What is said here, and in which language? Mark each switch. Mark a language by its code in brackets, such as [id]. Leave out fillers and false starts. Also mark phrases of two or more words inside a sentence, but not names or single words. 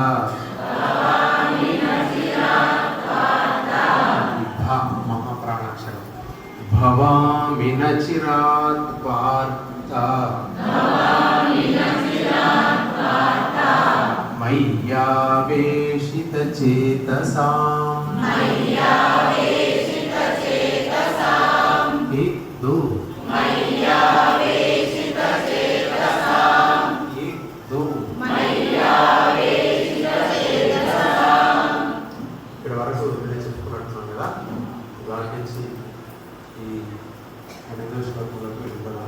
[sa] महाप्राणाक्षरम भवामि न चिरात् पार्थ मय्यावेशितचेतसाम् [hi] एक दो [te] ఇక్కడ వరకు చెప్పుకున్నట్టున్నాం కదా. దాని నుంచి ఈ 8వ శ్లోకంలోకి వెళ్తున్నాం.